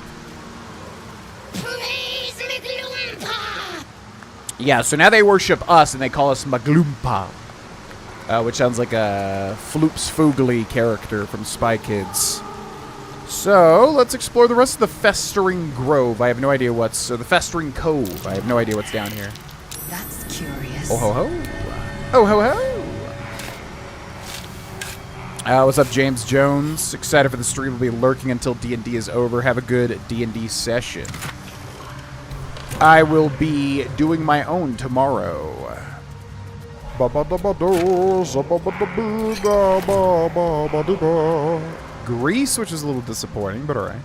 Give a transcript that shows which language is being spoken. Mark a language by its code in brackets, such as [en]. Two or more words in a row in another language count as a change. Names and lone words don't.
[en] Yeah, so now they worship us and they call us Magloompa, which sounds like a Floops Foogly character from Spy Kids. So let's explore the rest of the Festering Grove. I have no idea what's... So the Festering Cove. I have no idea what's down here. That's curious. Oh ho ho. Oh ho ho. What's up, James Jones? Excited for the stream. Will be lurking until D&D is over. Have a good D&D session. I will be doing my own tomorrow. Greece, which is a little disappointing, but alright.